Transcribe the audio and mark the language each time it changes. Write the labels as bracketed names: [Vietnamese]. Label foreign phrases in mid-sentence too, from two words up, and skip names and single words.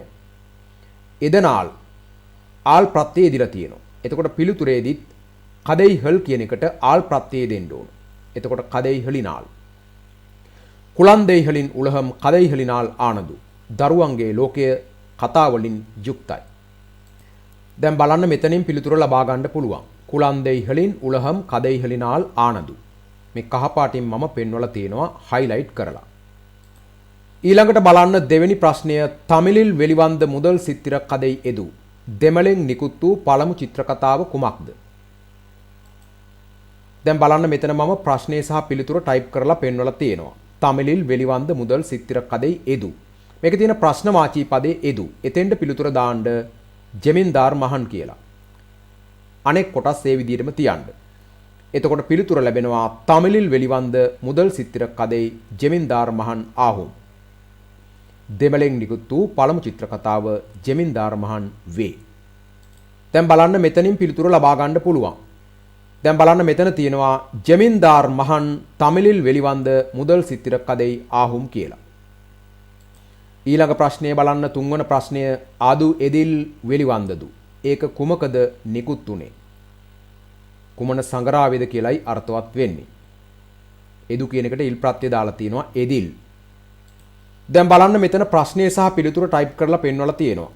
[Sinhala] එදனால் ආල් ප්‍රත්‍යය දීලා තියෙනවා. එතකොට පිළිතුරේදීත් කදයිகள் කියන එකට ආල් ප්‍රත්‍යය දෙන්න ඕන. එතකොට கதைகளினால். [Tamil] குழந்தைகளின் உலகம் கதைகளினால் ஆனது. [Sinhala] දරුවන්ගේ ලෝකය කතාවලින් යුක්තයි. දැන් බලන්න මෙතනින් පිළිතුර ලබා ගන්න පුළුවන්. [Tamil] குழந்தைகளின் உலகம் கதைகளினால் ஆனது. [Sinhala] මේ කහපාටින් මම පෙන්වලා තියෙනවා හයිලයිට් කරලා. ඊළඟට බලන්න දෙවෙනි ප්‍රශ්නය. [Tamil] தமிழில் வெளிவந்த முதல் சித்திரக்கதை எது? [Sinhala] දෙමළෙන් නිකුත් වූ පළමු චිත්‍රකතාව කුමක්ද? දැන් බලන්න මෙතන මම ප්‍රශ්නය සහ පිළිතුර ටයිප් කරලා පෙන්වලා තියෙනවා. [Tamil] தமிழில் வெளிவந்த முதல் சித்திரக்கதை எது? [Sinhala] මේකේ තියෙන ප්‍රශ්නවාචී පදේ එදු. එතෙන්ට පිළිතුර දාන්න ජෙමින්දාර් මහන් කියලා. අනෙක් කොටස් ඒ විදිහටම තියන්න. එතකොට පිළිතුර ලැබෙනවා [Tamil] தமிழில் வெளிவந்த முதல் சித்திரக்கதை [Sinhala] ජෙමින්දාර් මහන් ආහුම්. දෙමළෙන් නිකුත් වූ පළමු චිත්‍රකතාව ජෙමින්දාර් මහන් වේ. දැන් බලන්න මෙතනින් පිළිතුර ලබා ගන්න පුළුවන්. දැන් බලන්න මෙතන තියෙනවා ජෙමින්දාර් මහන් [Tamil] தமிழில் வெளிவந்த முதல் சித்திரக்கதை ஆகும் [Sinhala] කියලා. ඊළඟ ප්‍රශ්නය බලන්න තුන්වන ප්‍රශ්නය. [Tamil] அது எதில் வெளிவந்தது. [Sinhala] ඒක කුමකද නිකුත් උනේ? කුමන සංගරාවේද කියලයි අර්ථවත් වෙන්නේ. එදු කියන එකට ඉල් ප්‍රත්‍යය දාලා තියෙනවා එදිල්. දැන් බලන්න මෙතන ප්‍රශ්නය සහ පිළිතුර ටයිප් කරලා පෙන්වලා තියෙනවා.